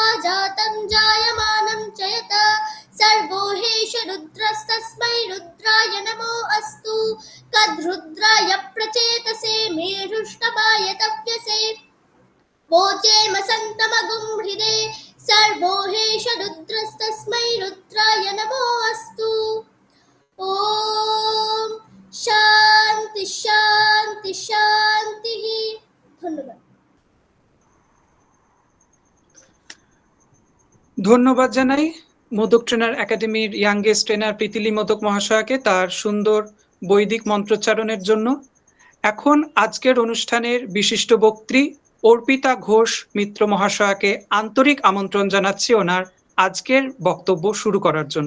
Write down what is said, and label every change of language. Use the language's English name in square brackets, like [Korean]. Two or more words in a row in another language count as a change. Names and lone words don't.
[Sanskrit] जातं जायमानं च यत् सर्वो हेष रुद्रस्तस्मै रुद्राय नमो अस्तु तद्रुद्राय प्रचेतसे मेरुष्टमाय तप्यसे वोचेमसन्तमगुं हृदे सर्वो हेष रुद्रस्तस्मै रुद्राय नमो अस्तु ॐ शान्ति शान्ति शान्तिः धन्यवाद [Bangla] ধন্যবাদ জানাই মোদক ট্রেনার একাডেমির ইয়াংগেস্ট ট্রেনার প্রীতিলি মোদক মহাশয়াকে তার সুন্দর বৈদিক মন্ত্রোচ্চারণের জন্য। এখন আজকের অনুষ্ঠানের বিশিষ্ট বক্ত্রী অর্পিতা ঘোষ মিত্র মহাশয়াকে আন্তরিক আমন্ত্রণ জানাচ্ছি ওনার আজকের বক্তব্য শুরু করার জন্য।